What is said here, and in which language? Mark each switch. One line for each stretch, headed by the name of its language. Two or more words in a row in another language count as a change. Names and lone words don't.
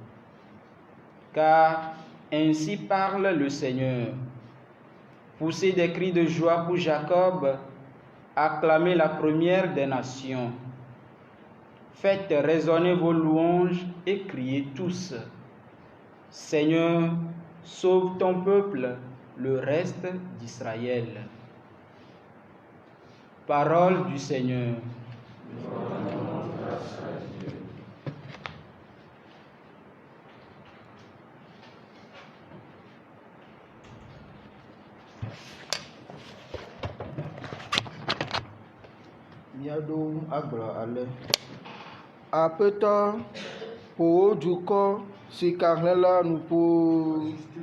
French: Car ainsi parle le Seigneur: poussez des cris de joie pour Jacob, acclamez la première des nations. Faites résonner vos louanges et criez tous: Seigneur, sauve ton peuple, le reste d'Israël. Parole du Seigneur.
Ewe: Miaɖo agblɔ ale: Aƒetɔ, ƒo wò dukɔ sikahlẽla nu ƒo.